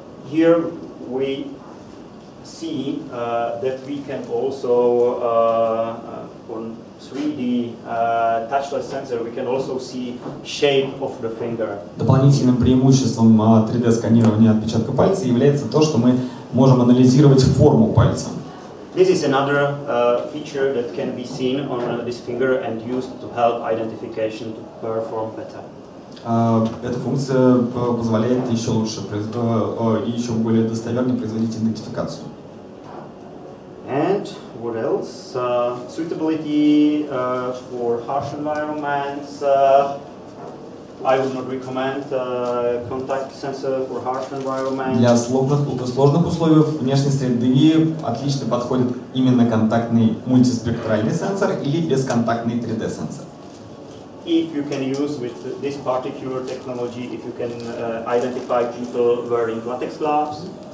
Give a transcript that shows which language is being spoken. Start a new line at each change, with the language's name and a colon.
English: Here we see that we can also on 3D touchless sensor we can also see shape of the finger.
Russian: Дополнительным преимуществом 3D-сканирования отпечатка пальца является то, что мы можем анализировать форму пальца.
English: This is another feature that can be seen on this finger and used to help identification to perform better.
Russian: Эта функция позволяет еще лучше и еще более достоверно производить идентификацию.
English: And what else? Suitability for harsh environments. I would not recommend contact sensor for harsh environments.
Russian: Для сложных условий внешней среды отлично подходит именно контактный мультиспектральный сенсор или бесконтактный 3D-сенсор.
English: If you can use with this particular technology, if you can identify people wearing latex gloves.